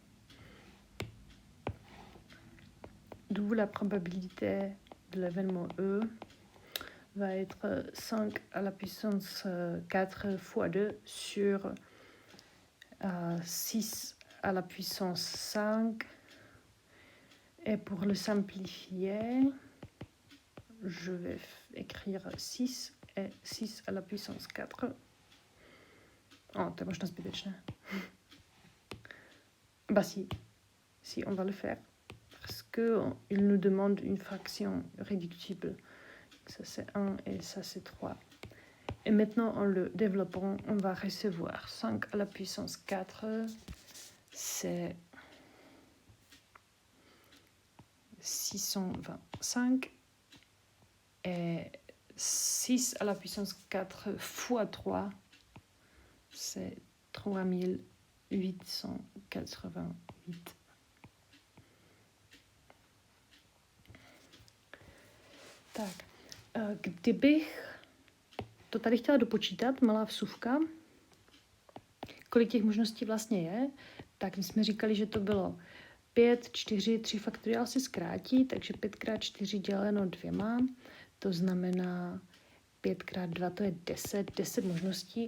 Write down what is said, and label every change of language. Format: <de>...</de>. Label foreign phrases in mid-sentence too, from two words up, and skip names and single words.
<fr>D'où la probabilité de l'événement E va être 5 à la puissance 4 fois 2 sur 6 à la puissance 5. Et pour le simplifier, je vais écrire 6 et 6 à la puissance 4.</fr> <cs>Oh, to je možná zbytečné.</cs> <fr>Bah si, on va le faire. Parce qu'il nous demande une fraction réductible. Ça c'est 1 et ça c'est 3. Et maintenant, en le développant, on va recevoir 5 à la puissance 4. C'est 625. Et 6 à la puissance 4 fois 3, c'est 3888.</fr> <cs>Tak, kdybych to tady chtěla dopočítat, malá vsuvka, kolik těch možností vlastně je, tak my jsme říkali, že to bylo 5, 4, 3 faktoriál se zkrátí, takže 5 krát 4 děleno 2, to znamená 5 krát 2, to je 10 možností.</cs>